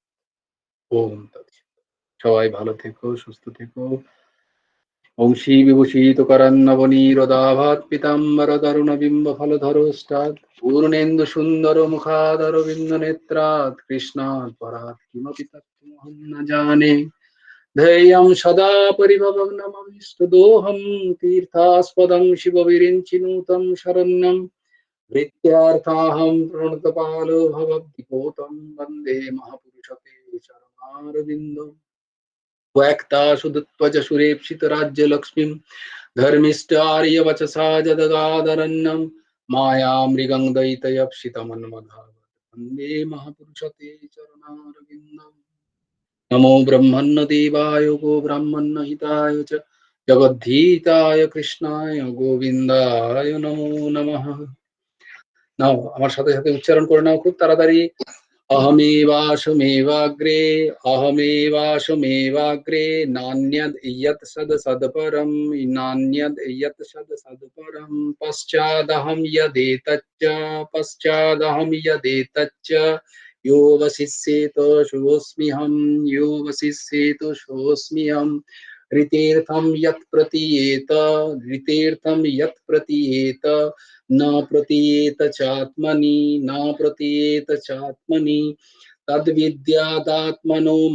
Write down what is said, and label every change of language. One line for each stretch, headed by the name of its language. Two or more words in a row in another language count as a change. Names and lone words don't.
Sanskrit: ওম তৎসৎ।
Bangla: সবাই ভালো থেকো, সুস্থ থেকো।
Sanskrit: বংশী বিভূষিত করন্নবনীরদাভাত পীতাম্বর তরুণ বিম্ব ফলধরোষ্টাৎ, পূর্ণেন্দু সুন্দর মুখাদর বিন্দ নেত্রাৎ, কৃষ্ণাৎ পরাৎ কিমপি তত্ত্বমহং ন জানে। ध्येयं सदा परिभवग्नमविष्टदोहं, तीर्थास्पदं शिवविरिञ्चिनुतं शरण्यं, भृत्यार्थाहं प्रणतपालो भवद्दिपोतं, वन्दे महापुरुषते चरणारविन्दम्। त्वक्ता सुदत्वज सुरेप्सित राज्य लक्ष्मीं, धर्मिष्ठार्यवचसा जदगादरण्यं, मायामृगं दयितयप्सितमन्मधावत्, वन्दे महापुरुषते चरणारविन्दम्। नमो ब्रह्मण्य देवाय गो ब्राह्मण्य हिताय च, जगद्धीताय कृष्णाय गोविन्दाय नमो नमः।
Bangla: নাও আমার সাথে সাথে উচ্চারণ করে নাও খুব তাড়াতাড়ি।
Sanskrit: अहमेवाशमेवाग्रे, अहमेवाशमेवाग्रे, नान्यद् यत् सद् सदपरं, नान्यद् यत् सद् सदपरं, पश्चादहं यदेतच्च, पश्चादहं यदेतच्च, यो वसिष्येत सोऽस्म्यहं, यो वसिष्येत सोऽस्म्यहं, ऋतेर्थं यत् प्रतीयेत ऋतेर्थं यत् प्रतीयेत न प्रतीयेत चात्मनि न प्रतीयेत चात्मनि तद्विद्यादात्मनो